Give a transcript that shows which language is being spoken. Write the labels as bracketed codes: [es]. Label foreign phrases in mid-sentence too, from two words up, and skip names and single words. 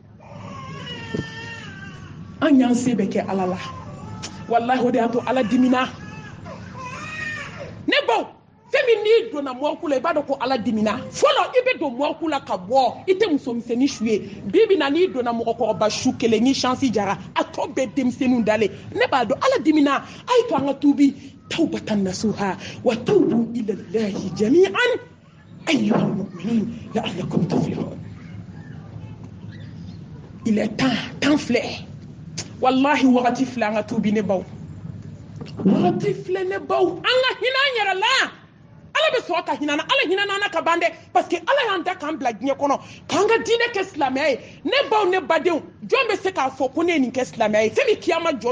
[bm] an y'an se bɛ kɛ ala la walahi o de y'a to ala dimina ne baw fɛn min n'i donna mɔriku la i b'a dɔn ko ala dimina fɔlɔ i bɛ don mɔriku la ka bɔ i tɛ musomisɛnnin su ye bi bi na n'i donna mɔgɔkɔrɔba su kelen ni chance jara a tɔ bɛɛ denmisɛnninw dalen ne b'a dɔn ala dimina a ye to an ka tuubi [ar] توبة نصوحا وتوبوا إلى الله جميعا أيها المؤمنون لعلكم تفلحون [fr] il est temps [bm] filɛ wallahi wagati filɛ an ka tuubi ne baw wagati filɛ ne baw an ka hinɛ an yɛrɛ la ala bɛ sɔrɔ ka hinɛ ala hinɛ ka ban dɛ [fr] parce que [bm] ala y'an da k'an bila diɲɛ kɔnɔ k'an ka diinɛ kɛ silamɛya ye ne baw ne badenw jɔn bɛ se k'a fɔ ko ne ye nin kɛ silamɛya ye fɛn min kiyama jɔ don